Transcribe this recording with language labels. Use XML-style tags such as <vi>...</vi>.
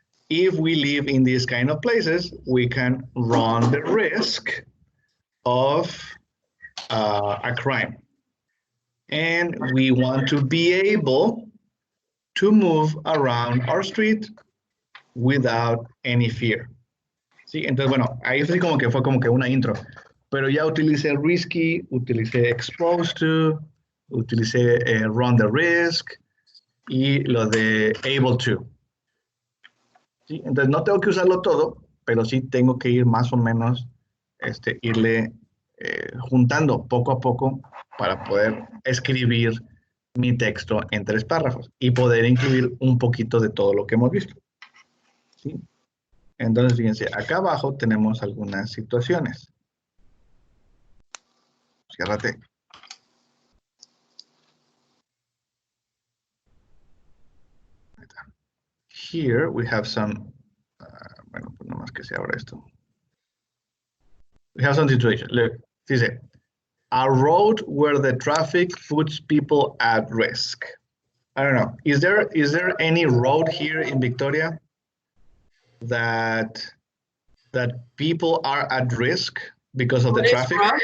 <en>If we live in these kind of places, we can run the risk of a crime. And we want to be able to move around our street without any fear.</en> <es>¿Sí? Entonces, bueno, ahí sí como que fue como que una intro. Pero ya utilicé risky, utilicé exposed to, utilicé run the risk, y lo de able to. ¿Sí? Entonces no tengo que usarlo todo, pero sí tengo que ir más o menos, irle juntando poco a poco para poder escribir mi texto en 3 párrafos y poder incluir un poquito de todo lo que hemos visto. ¿Sí? Entonces, fíjense, acá abajo tenemos algunas situaciones. Ciérrate.</es> <en>Here we have some,</en> <es>bueno, pues nomás que se abra esto.</es> <en>We have some situation. Look, dice, a road where the traffic puts people at risk. I don't know. Is there any road here in Victoria that people are at risk because of the traffic?</en>